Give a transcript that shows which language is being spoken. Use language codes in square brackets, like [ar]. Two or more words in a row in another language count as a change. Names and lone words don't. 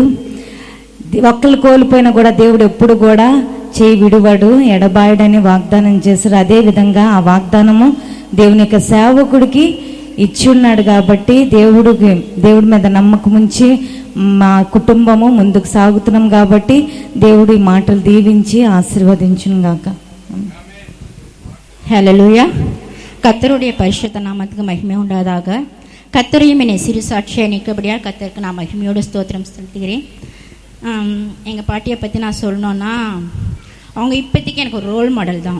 [te] ఒక్కళ్ళు కోల్పోయినా కూడా దేవుడు ఎప్పుడు కూడా చేయి విడువడు, ఎడబాయడని వాగ్దానం చేశారు. అదేవిధంగా ఆ వాగ్దానము దేవుని యొక్క సేవకుడికి ఇచ్చి ఉన్నాడు. కాబట్టి దేవుడి మీద నమ్మకం ఉంచి మా కుటుంబము ముందుకు సాగుతున్నాం. కాబట్టి దేవుడు ఈ మాటలు దీవించి ఆశీర్వదించును గాక. [ta] ஹல்லேலூயா. கர்த்தருடைய பரிசுத்த நாமத்துக்கு மகிமை உண்டாதாக. கர்த்தரையும் என்னை சிறு சாட்சியாக நிற்கபடியாக கர்த்தருக்கு நான் மகிமையோடு ஸ்தோத்திரம் செலுத்துகிறேன். எங்கள் பாட்டியை பற்றி நான் சொல்லணுன்னா, அவங்க இப்போதைக்கு எனக்கு ஒரு [en] role model [ta] தான்.